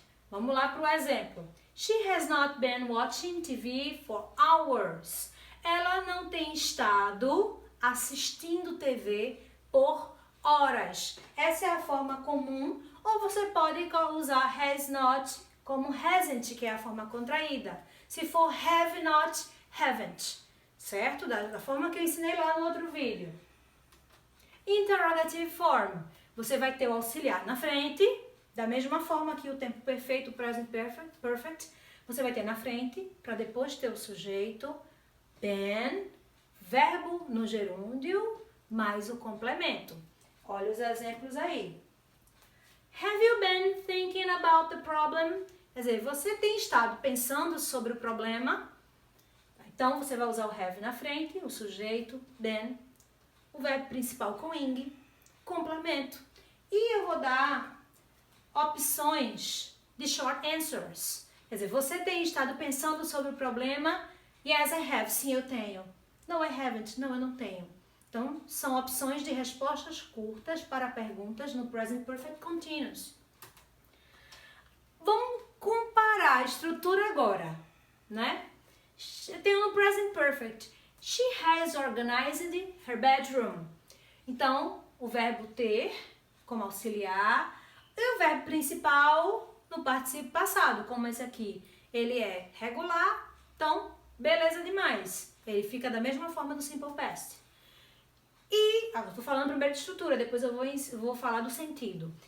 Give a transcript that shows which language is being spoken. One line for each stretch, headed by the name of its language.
Portuguese: Vamos lá para o exemplo.
English: She has not been watching TV for hours.
Portuguese: Ela não tem estado assistindo TV por horas. Essa é a forma comum, ou você pode usar has not como hasn't, que é a forma contraída. Se for have not, haven't, certo? Da forma que eu ensinei lá no outro vídeo. Interrogative form. Você vai ter o auxiliar na frente, da mesma forma que o tempo perfeito, o present perfect, você vai ter na frente, para depois ter o sujeito, been, verbo no gerúndio, mais o complemento. Olha os exemplos aí.
English: Have you been thinking about the problem?
Portuguese: Quer dizer, você tem estado pensando sobre o problema? Então, você vai usar o have na frente, o sujeito, been, o verbo principal com ing, complemento. E eu vou dar opções de short answers. Quer dizer, você tem estado pensando sobre o problema?
English: Yes, I have.
Portuguese: Sim, eu tenho.
English: No, I haven't.
Portuguese: Não, eu não tenho. Então, são opções de respostas curtas para perguntas no Present Perfect Continuous. Vamos comparar a estrutura agora, né? Eu tenho no Present Perfect.
English: She has organized her bedroom.
Portuguese: Então, o verbo ter como auxiliar e o verbo principal no particípio passado, como esse aqui. Ele é regular, então, beleza demais. Ele fica da mesma forma do Simple Past. E, estou falando primeiro de estrutura, depois eu vou falar do sentido.